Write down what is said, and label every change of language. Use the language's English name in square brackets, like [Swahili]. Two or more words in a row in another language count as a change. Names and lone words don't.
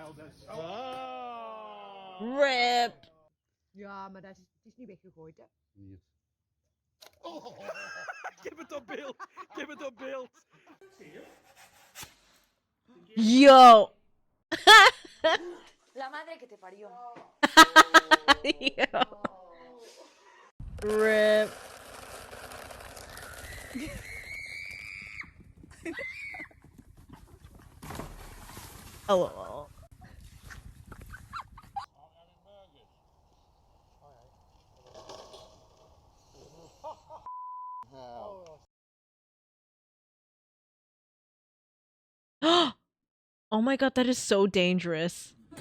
[Dutch] Rip. Ja, maar dat is, het is niet weggegooid, hè? Oh. Ik heb het op beeld. Ik heb het op beeld. Yo. [Spanish] La madre que te parió. Yo. Rip. LOL. [English] Oh my god, that is so dangerous.